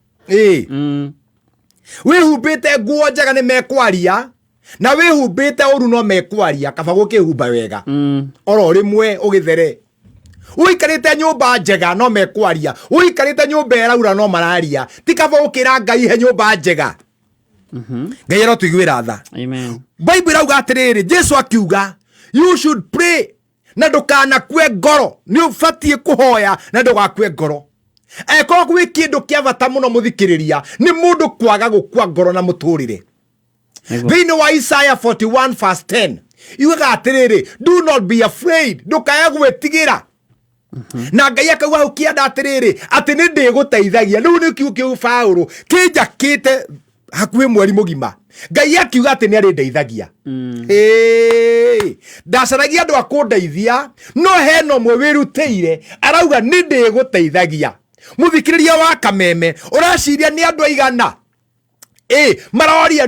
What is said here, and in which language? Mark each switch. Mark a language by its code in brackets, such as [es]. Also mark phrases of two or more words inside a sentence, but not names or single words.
[ki] wihumbite nguo njega ni mekwaria na wihumbite uru no mekwaria kaba gukihumba wega oro rimwe ugithere. Uikarite nyumba njega no mekwaria uikarite nyumba eraura no mararia tikaba ukira Ngai he nyumba njega. Ngai ro tuigwira tha. Amen. Bible rauga atiriri Jesu akiuga [en] you should pray [ki] na ndukanakue ngoro ni ubatie kuhoya na ndugakue ngoro. Eko gwi kindu kia bata muno muthikiriria ni mundu kwaga gukua ngoro na muturire. Thini wa Isaiah 41 verse 10 iuga atiriri [en] do not be afraid [ki] ndukaya gwitigira na Ngai akauga ukienda atiriri ati ni ndigũteithagia riu ni kiu Paulo kinjakite hakuhi mweri mugima Ngai akiuga ati ni arindeithagia ndacaragia andu akundeithia no heno mwe wirutĩire arauga ni ndigũteithagia muthikiriria wa Kameme uraciria ni andu aigana maroria